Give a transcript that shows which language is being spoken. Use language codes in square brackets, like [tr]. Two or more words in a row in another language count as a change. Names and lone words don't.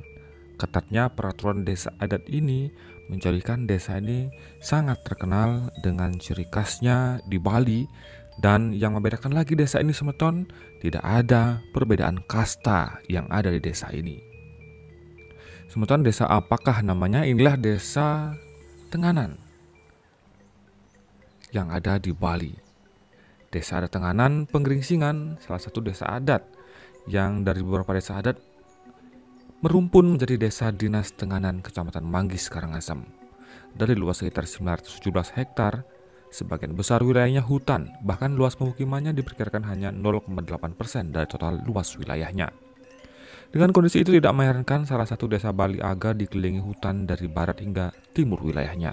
[id] Ketatnya peraturan desa adat ini menjadikan desa ini sangat terkenal dengan ciri khasnya di Bali, dan yang membedakan lagi desa ini Semeton, tidak ada perbedaan kasta yang ada di desa ini. Semeton, desa apakah namanya? Inilah desa Tenganan yang ada di Bali. Desa adat Tenganan Penggeringsingan, salah satu desa adat yang dari beberapa desa adat merumpun menjadi desa dinas Tenganan Kecamatan Manggis, Karangasem. Dari luas sekitar 917 hektar, sebagian besar wilayahnya hutan, bahkan luas pemukimannya diperkirakan hanya 0,8% dari total luas wilayahnya. Dengan kondisi itu tidak mengherankan salah satu desa Bali Aga dikelilingi hutan dari barat hingga timur wilayahnya.